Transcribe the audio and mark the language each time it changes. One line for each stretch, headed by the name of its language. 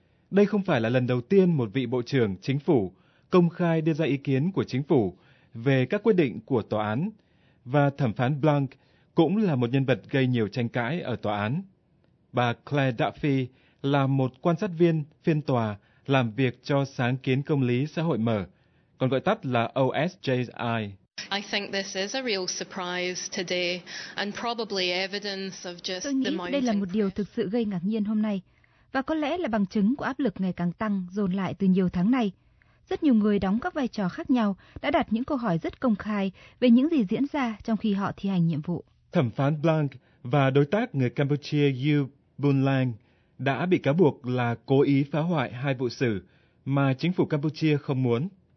Vietnamese: Đây không phải là lần đầu tiên một vị bộ trưởng chính phủ công khai đưa ra ý kiến của chính phủ về các quyết định của tòa án, và thẩm phán Blunk cũng là một nhân vật gây nhiều tranh cãi ở tòa án. Bà Claire Duffy là một quan sát viên phiên tòa làm việc cho Sáng kiến Công lý Xã hội Mở, còn gọi tắt là OSJI.
English: I think this is a real surprise today and probably evidence of just the mounting.
Vietnamese: Tôi nghĩ đây là một điều thực sự gây ngạc nhiên hôm nay, và có lẽ là bằng chứng của áp lực ngày càng tăng dồn lại từ nhiều tháng nay. Rất nhiều người đóng các vai trò khác nhau đã đặt những câu hỏi rất công khai về những gì diễn ra trong khi họ thi hành nhiệm vụ. Thẩm phán Blunk và đối tác người Campuchia U Bun Lang đã bị cáo buộc là cố ý phá hoại hai vụ xử mà chính phủ Campuchia không muốn.